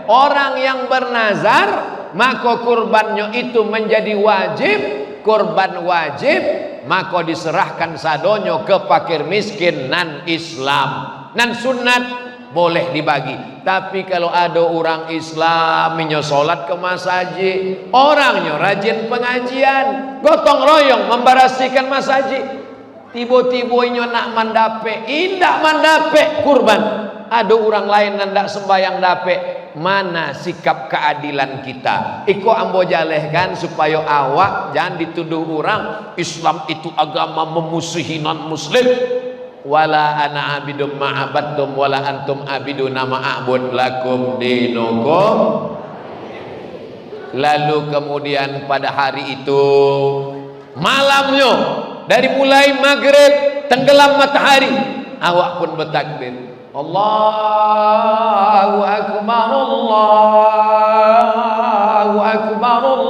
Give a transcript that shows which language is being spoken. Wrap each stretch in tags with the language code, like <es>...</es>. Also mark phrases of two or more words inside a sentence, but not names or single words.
<id>Orang yang bernazar maka kurbannya itu menjadi wajib, kurban wajib, maka diserahkan sadonyo ke fakir miskin nan Islam. Nan sunat boleh dibagi. Tapi kalau ada orang Islam minyo solat ke masjid, orangnya rajin pengajian, gotong royong membarasikan masjid,</id> <min>tiba-tiba inyo nak mandape, indak mandape kurban.</min> <id>Ada orang lain yang tidak sembahyang dape. Mana sikap keadilan kita?</id> <min>Iko ambo jalehkan</min> <id>supaya awak jangan dituduh orang Islam itu agama memusuhi non muslim.</id> <ar>ولا أنا عابد ما عبدتم ولا أنتم عابدون ما أعبد لكم دينكم.</ar> <id>Lalu kemudian pada hari itu malamnya, dari mulai maghrib tenggelam matahari, awak pun bertakbir,</id> <ar>الله أكبر، الله أكبر,</ar>